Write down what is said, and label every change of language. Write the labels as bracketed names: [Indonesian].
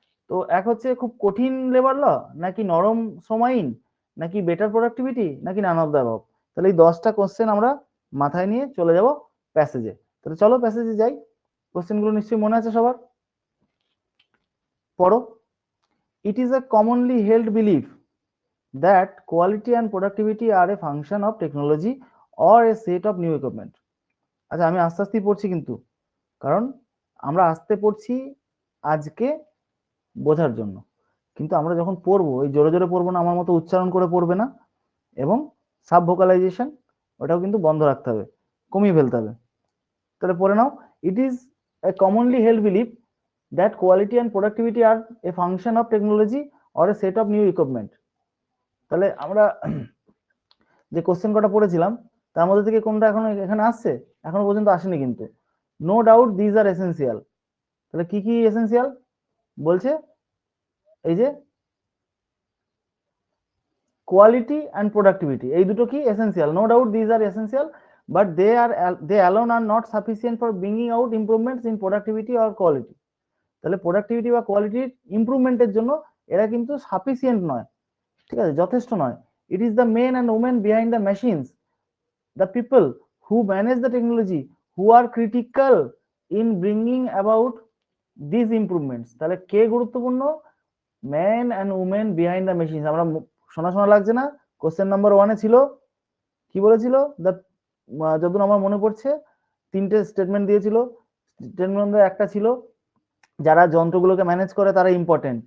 [Bangla] তো এক হচ্ছে খুব কঠিন লেবার ল, নাকি নরম শ্রম আইন, নাকি বেটার প্রোডাক্টিভিটি, নাকি [English] None of the above. [Bangla] তাহলে এই 10টা কোশ্চেন আমরা মাথায় নিয়ে চলে যাব প্যাসেজে। তাহলে চলো প্যাসেজে যাই। কোশ্চেনগুলো নিশ্চয়ই মনে আছে সবার, পড়ো। [English] It is a commonly held belief that quality and productivity are a function of technology or a set of new equipment. [Bangla] আচ্ছা, আমি আস্তে আস্তেই পড়ছি কিন্তু, কারণ আমরা আস্তে পড়ছি আজকে বোঝার জন্য, কিন্তু আমরা যখন পড়বো এই জোরে জোরে পড়বো না, আমার মতো উচ্চারণ করে পড়বে না, এবং সাব ভোকালাইজেশন ওটাও কিন্তু বন্ধ রাখতে হবে, কমিয়ে ফেলতে হবে। তাহলে পড়ে নাও। [English] It is a commonly held belief that quality and productivity are a function of technology or a set of new equipment. [Bangla] তাহলে আমরা যে কোশ্চেন কটা পড়েছিলাম তার মধ্যে থেকে কোনটা এখন এখানে আসছে? এখনো পর্যন্ত আসেনি কিন্তু। [English] No doubt these are essential. [Bangla] তাহলে কি কি এসেন্সিয়াল বলছে? এই যে কোয়ালিটি অ্যান্ড প্রোডাক্টিভিটি, এই দুটো কি essential. [English] No doubt these are essential, but they alone are not sufficient for bringing out improvements in productivity or quality. [Bangla] তাহলে প্রোডাক্টিভিটি বা কোয়ালিটির ইমপ্রুভমেন্টের জন্য এরা কিন্তু সাফিসিয়েন্ট নয়, ঠিক আছে, যথেষ্ট নয়। [English] It is the men and women behind the machines, the people who manage the technology, who are critical in bringing about these improvements। [Bangla] তাহলে কে গুরুত্বপূর্ণ? [English] Man and women behind the machines. [Bangla] আমরা শোনা শোনা লাগছে না? কোশ্চেন নাম্বার 1-এ ছিল, কি বলেছিল? দ্য, যতদূর আমার মনে পড়ছে, তিনটে স্টেটমেন্ট দিয়েছিল। স্টেটমেন্ট একটা ছিল যারা যন্ত্রগুলোকে ম্যানেজ করে তারা ইম্পর্টেন্ট।